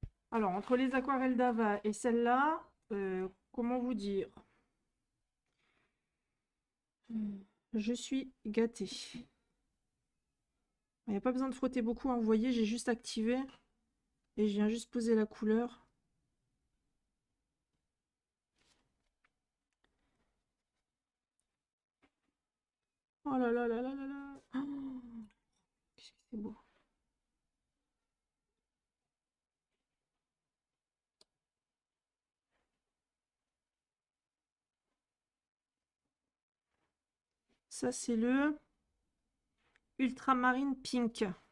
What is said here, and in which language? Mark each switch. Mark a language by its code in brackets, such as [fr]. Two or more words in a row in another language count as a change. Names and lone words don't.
[fr] Alors, entre les aquarelles d'Ava et celle-là, comment vous dire? Je suis gâtée. Il n'y a pas besoin de frotter beaucoup, hein. Vous voyez, j'ai juste activé et je viens juste poser la couleur. Oh là là là là là là. Oh, qu'est-ce que c'est beau. Ça, c'est le Ultramarine Pink.